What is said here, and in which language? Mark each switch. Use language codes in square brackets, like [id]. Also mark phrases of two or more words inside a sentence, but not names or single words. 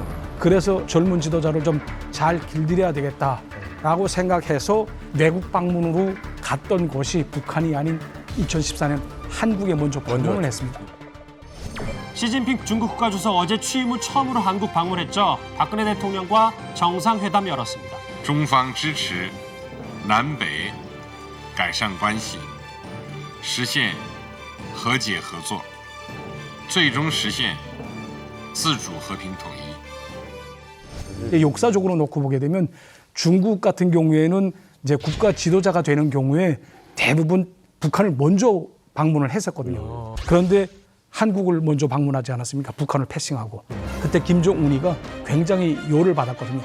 [ko] 그래서 젊은 지도자를 좀 잘 길들여야 되겠다라고 생각해서 내국 방문으로 갔던 곳이 북한이 아닌 2014년 한국에 먼저 방문을 했습니다. 시진핑 중국 국가주석 어제 취임 후 처음으로 한국 방문했죠. 박근혜 대통령과 정상회담 열었습니다. [zh] 中方支持南北改善关系，实现和解合作，最终实现自主和平统一。 [ko] 역사적으로 놓고 보게 되면 중국 같은 경우에는 이제 국가 지도자가 되는 경우에 대부분 북한을 먼저 방문을 했었거든요. 그런데 한국을 먼저 방문하지 않았습니까? 북한을 패싱하고. 그때 김정은이가 굉장히 열을 받았거든요.